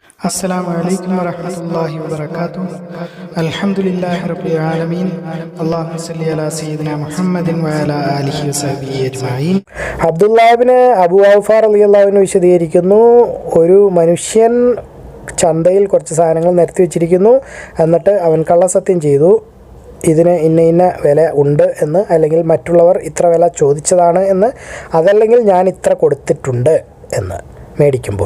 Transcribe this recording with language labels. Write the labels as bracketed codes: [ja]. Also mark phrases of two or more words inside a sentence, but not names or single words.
[ar] السلام عليكم ورحمة الله وبركاته. الحمد لله رب العالمين. اللهم صل على سيدنا محمد وعلى آله وصحبه أجمعين. [ml] അബ്ദുല്ലാഹിബ്ന് അബൂ ഔഫ [ar] رضي الله عنه [ml] വിശദീകരിക്കുന്നു, ഒരു മനുഷ്യൻ ചന്തയിൽ കുറച്ച് സാധനങ്ങൾ നിരത്തി വെച്ചിരിക്കുന്നു. എന്നിട്ട് അവൻ കള്ളസത്യം ചെയ്തു, ഇതിന് ഇന്ന വില ഉണ്ട് എന്ന്, അല്ലെങ്കിൽ മറ്റുള്ളവർ ഇത്ര വില ചോദിച്ചതാണ് എന്ന്, അതല്ലെങ്കിൽ ഞാൻ ഇത്ര കൊടുത്തിട്ടുണ്ട് എന്ന് മേടിക്കുമ്പോൾ.